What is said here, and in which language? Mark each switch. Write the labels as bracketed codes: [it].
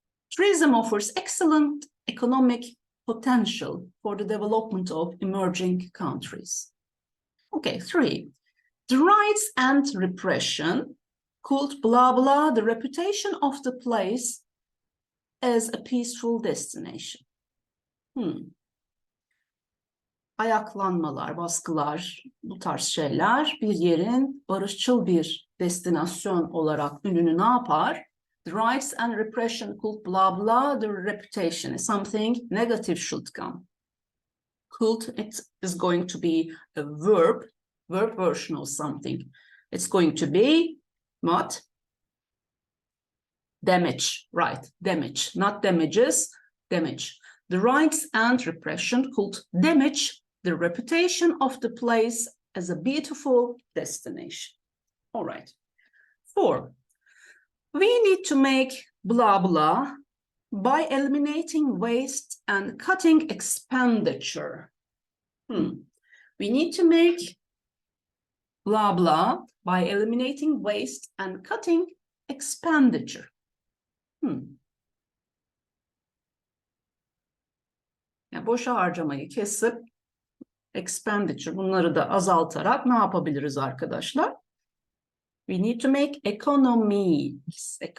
[en] Tourism offers excellent economic potential for the development of emerging countries. Okay, three. The rights and repression could blah blah the reputation of the place as a peaceful destination. [tr] Ayaklanmalar, baskılar, bu tarz şeyler bir yerin barışçıl bir destinasyon olarak ününü ne yapar? [en] The rights and repression could blah blah the reputation. Something negative should come. Could, it is going to be a verb version of something. It's going to be what? Damage, right, damage, not damages, damage. The rights and repression could damage the reputation of the place as a beautiful destination. All right. Four, we need to make blah blah by eliminating waste and cutting expenditure. We need to make blah blah by eliminating waste and cutting expenditure. [tr] Yani boşa harcamayı kesip expenditure, bunları da azaltarak ne yapabiliriz arkadaşlar? [en] We need to make economics.